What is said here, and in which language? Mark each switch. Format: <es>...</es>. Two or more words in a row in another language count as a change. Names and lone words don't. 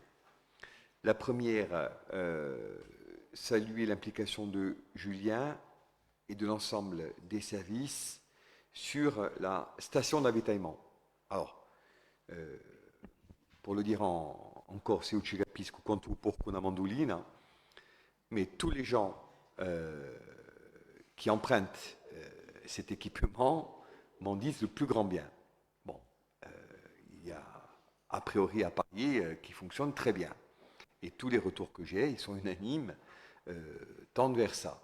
<fr>La première, saluer l'implication de Julien et de l'ensemble des services sur la station d'avitaillement. Alors, pour le dire en corse,</fr> <co>eu ci capisco quanto porco una mandolina,</co> <fr>mais tous les gens qui empruntent cet équipement m'en disent le plus grand bien. Bon, il y a a priori à parier qui fonctionne très bien. Et tous les retours que j'ai, ils sont unanimes, tendent vers ça.</fr>